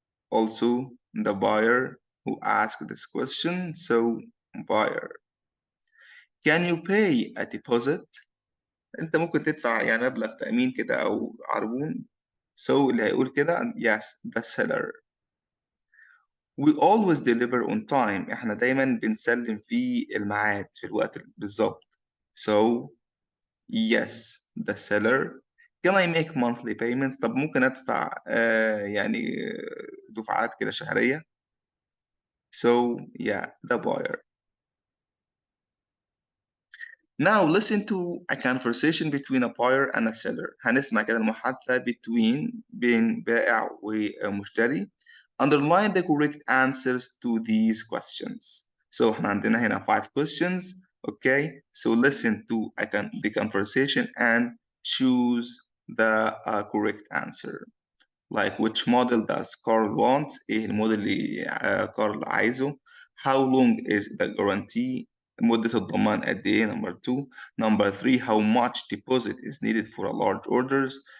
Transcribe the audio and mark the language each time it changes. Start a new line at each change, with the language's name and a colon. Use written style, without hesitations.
English: Also the buyer who asked this question. So buyer. Can you pay a deposit?
Arabic: انت ممكن تدفع يعني مبلغ تأمين كده او عربون.
English: So
Arabic: اللي هيقول كده
English: yes, the seller. We always deliver on time.
Arabic: احنا دايما بنسلم في الميعاد في الوقت بالظبط.
English: So yes, the seller. Can I make monthly payments?
Arabic: طب ممكن ادفع يعني دفعات كده شهرية.
English: So yeah, the buyer. Now listen to a conversation between a buyer and a seller.
Arabic: هنسمع كده المحادثة بين بائع ومشتري.
English: Underline the correct answers to these questions.
Arabic: So احنا عندنا هنا 5 questions.
English: Okay, so listen to the conversation and choose the correct answer. Like which model does Carl want?
Arabic: ايه الموديل اللي كارل عايزه؟
English: How long is the guarantee?
Arabic: مدة الضمان قد ايه؟
English: Number 2. Number 3, how much deposit is needed for a large orders?